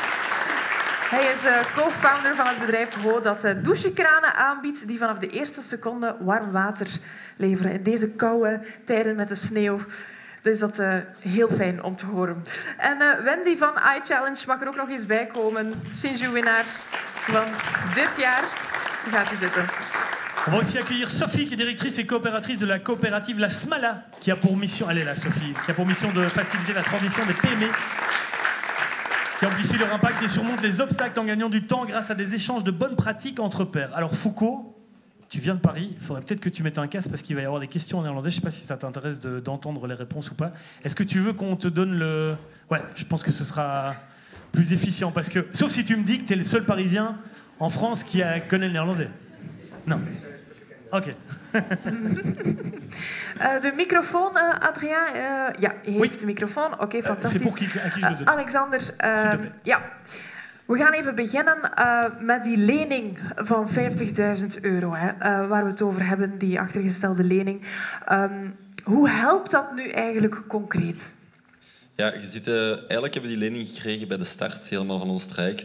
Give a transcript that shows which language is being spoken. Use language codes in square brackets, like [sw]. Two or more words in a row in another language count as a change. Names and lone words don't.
[nl] Hij is co-founder van het bedrijf Ho dat douchekranen aanbiedt die vanaf de eerste seconde warm water leveren. In deze koude tijden met de sneeuw. Dus dat heel fijn om te horen. En Wendy van iChallenge mag er ook nog eens bij komen. Shinju-winnaar van dit jaar. Gaat u zitten. [fr] On va aussi accueillir Sophie, qui est directrice et coopératrice de la coopérative La Smala, qui a pour mission, elle est là Sophie, qui a pour mission de faciliter la transition des PME, qui amplifie leur impact et surmonte les obstacles en gagnant du temps grâce à des échanges de bonnes pratiques entre pairs. Alors Foucault, tu viens de Paris, il faudrait peut-être que tu mettes un casque parce qu'il va y avoir des questions en néerlandais. Je ne sais pas si ça t'intéresse d'entendre les réponses ou pas. Est-ce que tu veux qu'on te donne le... Ouais, je pense que ce sera plus efficient parce que, sauf si tu me dis que tu es le seul Parisien en France qui connaît le néerlandais. Non. Ok. [nl] De microfoon, Adrien. Ja, je heeft de microfoon. Oké, fantastisch. [fr] C'est pour qui je le donne. [nl] Alexander, ja. We gaan even beginnen met die lening van €50.000, waar we het over hebben, die achtergestelde lening. Hoe helpt dat nu eigenlijk concreet? Ja, eigenlijk hebben we die lening gekregen bij de start helemaal van ons traject.